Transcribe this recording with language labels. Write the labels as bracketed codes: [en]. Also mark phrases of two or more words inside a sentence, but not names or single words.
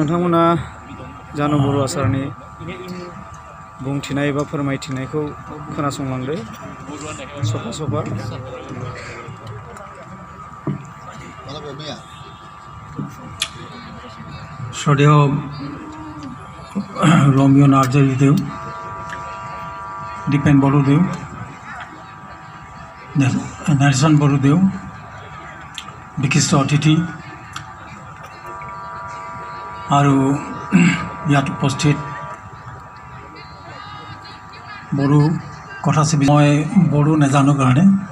[brx] नोंथांमोना जानु बर' आसारनि बुंथिनाय एबा फोरमायथिनायखौ खोनासंलांदो सफा सफा [as] শ্রদ্ধেয় রমিও নার্জাৰীদেউ দীপেন বড়োদেউ নেলসন বড়োদেউ বিশিষ্ট অতিথি আৰু ইয়াত উপস্থিত বড়ো কথা মই বড়ো নাজানো কাৰণে